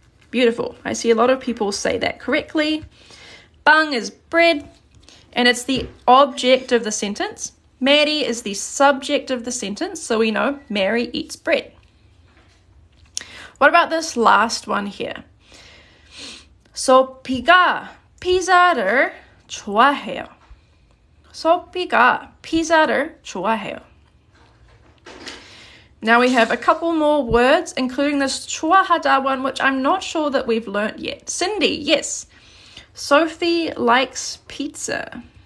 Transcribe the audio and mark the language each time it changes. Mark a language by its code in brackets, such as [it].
[en] Beautiful. I see a lot of people say that correctly. 빵 is bread, and it's the object of the sentence. Mary is the subject of the sentence, so we know Mary eats bread. What about this last one here? [ko] 소피가 피자를 좋아해요. 소피가 피자를 좋아해요. [en] Now we have a couple more words, including this 좋아하다 one, which I'm not sure that we've learnt yet. Cindy, yes. Sophie likes pizza.